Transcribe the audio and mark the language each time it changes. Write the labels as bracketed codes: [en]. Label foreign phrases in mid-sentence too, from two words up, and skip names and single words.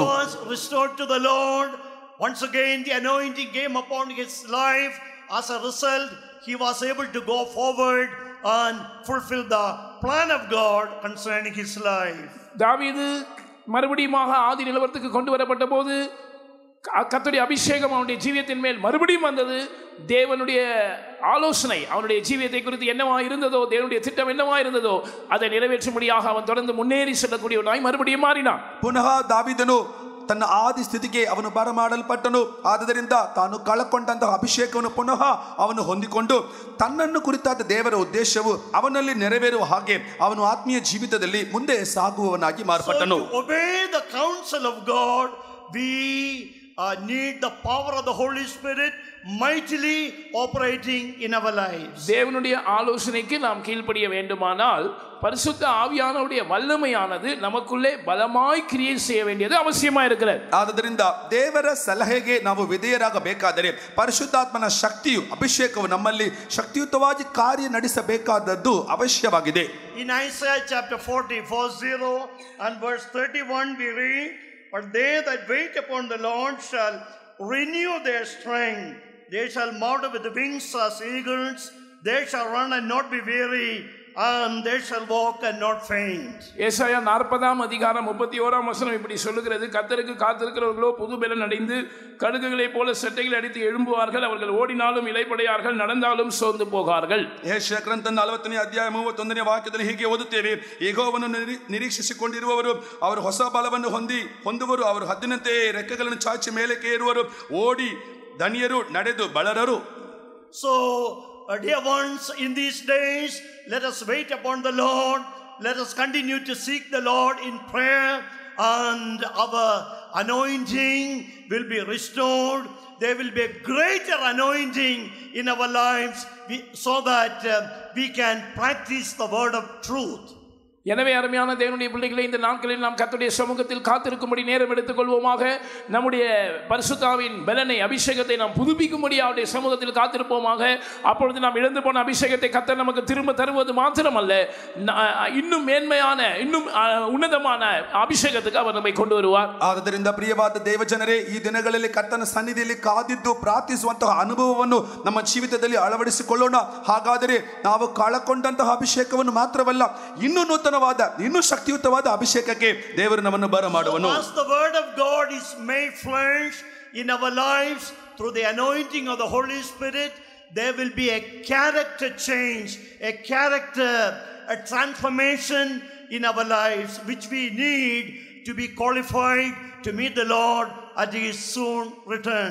[en] Restored to the Lord. Once again the anointing came upon his life. As a result, he was able to go forward and fulfill the plan of God concerning his life. [ta] தாவீது மறுபடியும் ஆதி நிலவரத்துக்கு கொண்டு வரப்பட்ட போது கர்த்தருடைய அபிஷேகம் அவனுடைய ஜீவியத்தின் மேல் மறுபடியும் வந்தது. தேவனுடைய ஆலோசனை அவனுடைய ஜீவியத்தை குறித்து என்னவா இருந்ததோ, தேவனுடைய திட்டம் என்னவா இருந்ததோ அதை நிறைவேற்றும்படியாக அவன் தொடர்ந்து முன்னேறி செல்லக்கூடியவனாய் மறுபடியும் மாறினான். [kn] ಪುನಃ ದಾವೀದನು ತನ್ನ ಆದಿ ಸ್ಥಿತಿಗೆ ಅವನು ಬರಮಾಡಲ್ಪಟ್ಟನು. ಆದ್ದರಿಂದ ತಾನು ಕಳಕೊಂಡಂತಹ ಅಭಿಷೇಕವನ್ನು ಪುನಃ ಅವನು ಹೊಂದಿಕೊಂಡು ತನ್ನನ್ನು ಕುರಿತಾದ ದೇವರ ಉದ್ದೇಶವು ಅವನಲ್ಲಿ ನೆರವೇರುವ ಹಾಗೆ ಅವನು ಆತ್ಮೀಯ ಜೀವಿತದಲ್ಲಿ ಮುಂದೆ ಸಾಗುವವನಾಗಿ ಮಾರ್ಪಟ್ಟನು. [en] To obey the counsel of God, we need the power of the Holy Spirit mightily operating in our lives. [ta] தேவனுடைய ஆலோசனைக்கு நாம் கீழ்ப்படிய வேண்டுமானால் பரிசுத்த ஆவியானவருடைய வல்லமையானது நமக்குள்ளே பலமாய் கிரியை செய்ய வேண்டியது அவசியமா இருக்கிறது. [kn] ಆದ್ದರಿಂದ ದೇವರ ಸಲಹೆಗೆ ನಾವು ವಿಧೇಯರಾಗಬೇಕಾದರೆ ಪರಿಶುದ್ಧಾತ್ಮನ ಶಕ್ತಿಯು ಅಭಿಷೇಕವು ನಮ್ಮಲ್ಲಿ ಶಕ್ತಿಯುತವಾಗಿ ಕಾರ್ಯ ನಡೆಸಬೇಕಾದದ್ದು ಅವಶ್ಯವಾಗಿದೆ. [en] In Isaiah chapter 40 and verse 31 we read, "But they that wait upon the Lord shall renew their strength. They shall mount with the wings as eagles. They shall run and not be weary, and they shall walk and not faint." [ta] ஏசாயா 40 அதிகாரம் 31 இப்படி சொல்லுகிறது, கர்த்தருக்கு காத்திருக்கிறவர்களோ புது பலன் அடைந்து கழுகுகளைப் போல செட்டைகள் அடித்து எழும்புவார்கள். அவர்கள் ஓடினாலும் இளைப்படையார்கள், நடந்தாலும் சோர்ந்து போகார்கள். [kn] ಯೆಶಾಯ ಗ್ರಂಥ 40ನೇ ಅಧ್ಯಾಯ 31ನೇ ವಾಕ್ಯದಲ್ಲಿ ಹೀಗೆ ಓದುತ್ತೇವೆ, ಯೆಹೋವನನ್ನು ನಿರೀಕ್ಷಿಸಿಕೊಂಡಿರುವವರು ಅವರು ಹೊಸ ಬಲವನ್ನು ಹೊಂದುವರು. ಅವರು ಹದ್ದಿನಂತೆ ರೆಕ್ಕೆಗಳನ್ನು ಚಾಚಿ ಮೇಲಕ್ಕೆ ಏರುವರು, ಓಡಿ ದಣಿಯರು, ನಡೆದು ಬಳರರು. [en] So dear ones, in these days let us wait upon the Lord. Let us continue to seek the Lord in prayer, and our anointing will be restored. There will be a greater anointing in our lives so that we can practice the word of truth. [ta] எனவே அருமையான தேவனுடைய பிள்ளைகளை, இந்த நாட்களில் நாம் கர்த்தருடைய சமூகத்தில் காத்திருக்கும்படி நேரம் எடுத்துக் கொள்வோமாக. நம்முடைய பரிசுத்தாவின் பலனை, அபிஷேகத்தை நாம் புதுப்பிக்கும்படி அவருடைய சமூகத்தில் காத்திருப்போமாக. அப்பொழுது நாம் இழந்து போன அபிஷேகத்தை கர்த்தர் நமக்கு திரும்ப தருவது மாத்திரமல்ல, இன்னும் மேன்மையான, இன்னும் உன்னதமான அபிஷேகத்துக்கு அவர் நம்மை கொண்டு வருவார். [kn] ಆದ್ದರಿಂದ ಪ್ರಿಯವಾದ ದೇವಜನರೇ, ಈ ದಿನಗಳಲ್ಲಿ ಕರ್ತನ ಸನ್ನಿಧಿಯಲ್ಲಿ ಕಾದಿದ್ದು ಪ್ರಾರ್ಥಿಸುವಂತಹ ಅನುಭವವನ್ನು ನಮ್ಮ ಜೀವಿತದಲ್ಲಿ ಅಳವಡಿಸಿಕೊಳ್ಳೋಣ. ಹಾಗಾದರೆ ನಾವು ಕಳಕೊಂಡಂತಹ ಅಭಿಷೇಕವನ್ನು ಮಾತ್ರವಲ್ಲ, ಇನ್ನೂ ನೂತನವಾದ, ಇನ್ನೂ ಶಕ್ತಿಯುತವಾದ ಅಭಿಷೇಕಕ್ಕೆ ದೇವರು ನಮ್ಮನ್ನು ಬರಮಾಡುವನು. [en] As the word of God is made flesh in our lives through the anointing of the Holy Spirit, there will be a character change, a transformation in our lives which we need to be qualified to meet the Lord at his soon return.